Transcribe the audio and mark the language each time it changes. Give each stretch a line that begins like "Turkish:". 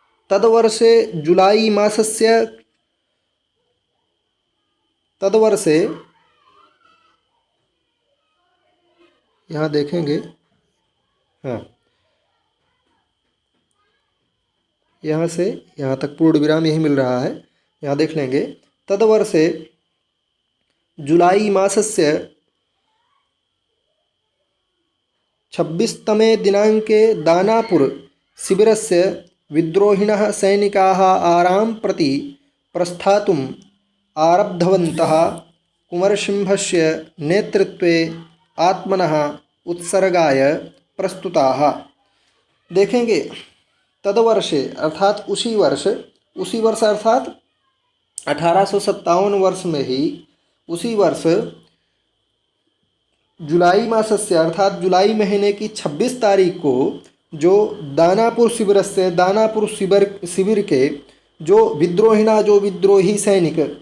Sanskrit: तदवर्षे जुलाई मासस्य, तदवर्षे
Hindi: यहाँ देखेंगे, हाँ यहाँ से यहाँ तक पूर्ण विराम यही मिल रहा है, यहाँ देख लेंगे।
Sanskrit: तदवर्षे जुलाई मासस्य 26 दिनांके दानापुर शिबिरस्य विद्रोहिणः सैनिकाः आरां प्रति प्रस्थातुम् आरब्धवन्तः कुंवरसिंहस्य नेतृत्वे आत्मनः उत्सर्गाय प्रस्तुताः।
Hindi: देखेंगे
Sanskrit: तदवर्षे
Hindi: अर्थात उसी वर्ष अर्थात 1857 वर्ष में ही, उसी वर्ष
Sanskrit: जुलाई मासस्य
Hindi: अर्थात जुलाई महीने की 26 तारीख को जो दानापुर शिविर के जो विद्रोहिणा जो विद्रोही सैनिक